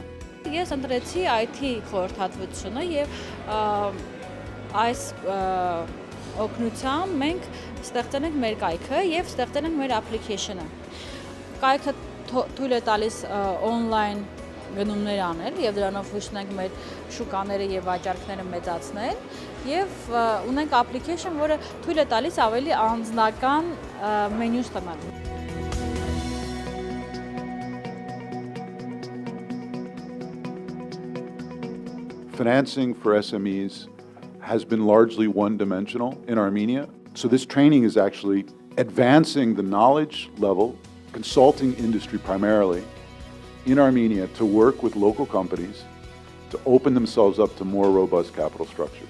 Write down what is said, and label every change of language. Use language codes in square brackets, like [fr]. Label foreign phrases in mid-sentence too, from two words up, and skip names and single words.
[hy] Ես ընտրեցի IT խորհրդատվությունը եւ այս օգնությամբ մենք ստեղծել ենք մեր կայքը եւ ստեղծել ենք մեր application-ը։ Կայքը թույլ է տալիս on-line գնումներ անել եւ դրանով հույս ունենք մեր շուկաները եւ վաճառքները մեծացնել եւ ունենք application, որը թույլ է տալիս ավելի անձնական մենյու ստանալ։ [en] Financing for SMEs has been largely one-dimensional in Armenia. So this training is actually advancing the knowledge level, consulting industry primarily, in Armenia to work with local companies to open themselves up to more robust capital structures.